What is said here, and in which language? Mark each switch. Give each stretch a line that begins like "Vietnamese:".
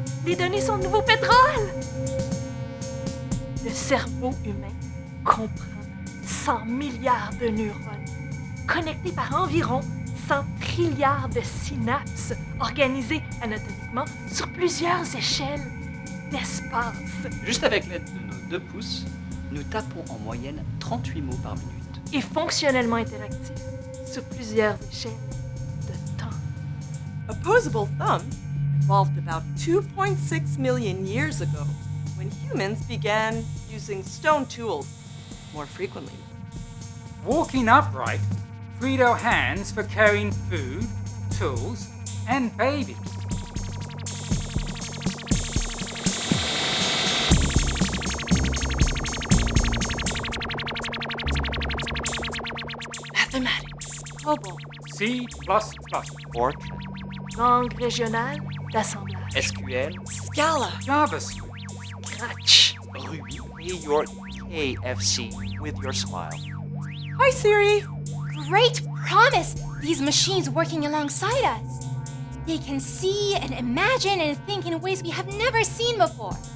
French: Les données sont le nouveau pétrole! Le cerveau humain comprend 100 milliards de neurones, connectés par environ 100 trilliards de synapses, organisées anatomiquement sur plusieurs échelles d'espace juste avec l'aide de nos 2 pouces, nous tapons en moyenne 38 mots par minute. et fonctionnellement interactifs sur plusieurs échelles de temps.
English: Opposable thumb evolved about 2.6 million years ago when humans began using stone tools more frequently. Walking upright freed our hands for carrying food, tools, and baby. Mathematics. COBOL. C++. Fortran,
French: Langue régionale d'assemblage.
English: SQL, Scala. JavaScript. Scratch. Ruby. Pay your KFC with your smile. Hi, Siri. Great promise! These machines working alongside us. They can see and imagine and think in ways we have never seen before.